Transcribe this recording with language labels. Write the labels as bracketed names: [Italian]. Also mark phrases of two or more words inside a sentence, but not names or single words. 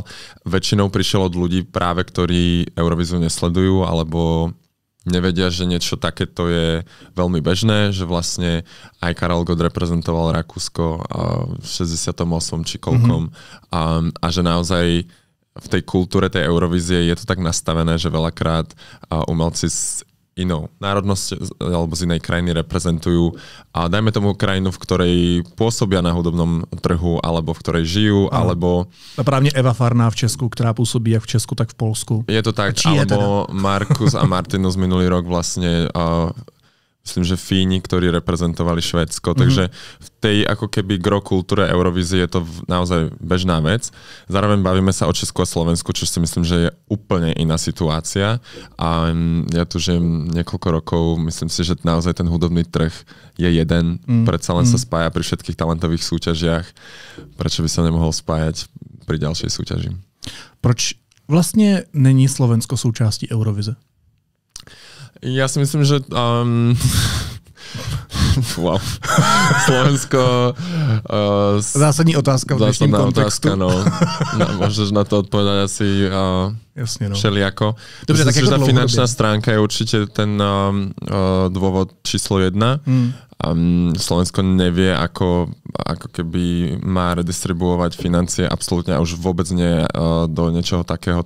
[Slovak] Väčšinou prišiel od ľudí práve, ktorí Eurovíziu nesledujú alebo nevedia, že niečo takéto je veľmi bežné, že vlastne aj Karel Gott reprezentoval Rakúsko v 68 či koľkom a že naozaj v tej kultúre tej Eurovízie je to tak nastavené, že veľakrát umelci z inou národnosť alebo z inej krajiny reprezentujú a dajme tomu krajinu, v ktorej pôsobia na hudobnom trhu alebo v ktorej žijú, alebo... [Czech] Právě Eva Farná v Česku, která působí jak v Česku, tak v Polsku. [Slovak] Je to tak, alebo Markus a Martinus minulý rok vlastne myslím, že Fíni, ktorí reprezentovali Švédsko, takže v tej ako keby gro kultúre Eurovízie je to naozaj bežná vec. Zároveň bavíme sa o Česku a Slovensku, čo si myslím, že je úplne iná situácia a ja tu žijem niekoľko rokov, myslím si, že naozaj ten hudobný trh je jeden, predsa len sa spája pri všetkých talentových súťažiach, prečo by sa nemohol spájať pri ďalšej súťaži. [Czech] Proč vlastně není Slovensko součástí Eurovize? [Slovak] Ja si myslím, že wow. Slovensko [Czech] zásadní otázka v dnešním kontextu. Otázka, no. [Slovak] Môžeš na to odpovedať asi jasne, no. všelijako. [Czech] Dobře, tak [Slovak] že tá finančná stránka je určite ten dôvod číslo 1. Slovensko nevie, ako keby má redistribuovať financie absolútne a už vôbec nie do niečoho takéhoto.